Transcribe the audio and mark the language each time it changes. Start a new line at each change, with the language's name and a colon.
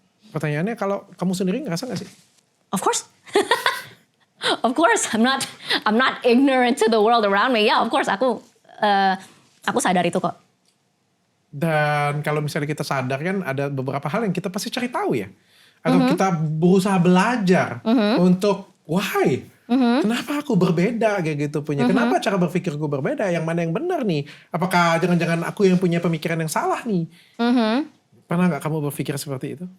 Indonesian: Pertanyaannya kalau kamu sendiri ngerasa gak sih?
English: Of course. Of course, I'm not ignorant to the world around me. Yeah, of course,
Indonesian: aku sadar itu kok. Dan kalau misalnya kita sadar kan ada beberapa hal yang kita pasti cari tahu ya. Atau kita berusaha belajar untuk
English: why?
Indonesian: Kenapa aku berbeda kayak gitu punya? Kenapa cara berpikirku berbeda? Yang mana yang benar nih? Apakah jangan-jangan aku yang punya pemikiran yang salah nih? Pernah gak kamu berpikir seperti itu?